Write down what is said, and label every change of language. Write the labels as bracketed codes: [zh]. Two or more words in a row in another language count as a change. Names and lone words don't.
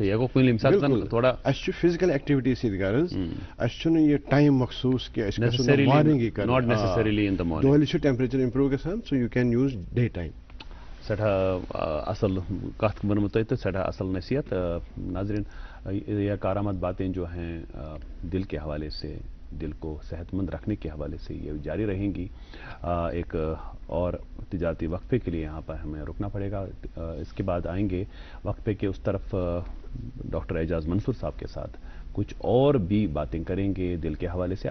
[ks] اَسہِ چھُ [en] physical activity [ks] سۭتۍ غرض اَسہِ چھُنہٕ یہِ ٹایم مخصوٗص کہِ أسۍ گژھو مارنِنٛگٕے کَرُن دۄہلہِ چھُ [en] temperature improve [ks] گژھان [en] so you can use day time. [ks] سٮ۪ٹھاہ اصل کتھ ؤنمٕژ تۄہہِ تہٕ سٮ۪ٹھاہ اصل نصیحت. [ur] ناظرین یہ کارآمد باتیں جو ہیں دل کے حوالے سے دل کو صحت مند رکھنے کے حوالے سے یہ جاری رہیں گی. ایک اور تجارتی وقفے کے لیے یہاں پر ہمیں رکنا پڑے گا. اس کے بعد آئیں گے وقفے کے اس طرف ڈاکٹر اعجاز منصور صاحب کے ساتھ کچھ اور بھی باتیں کریں گے دل کے حوالے سے.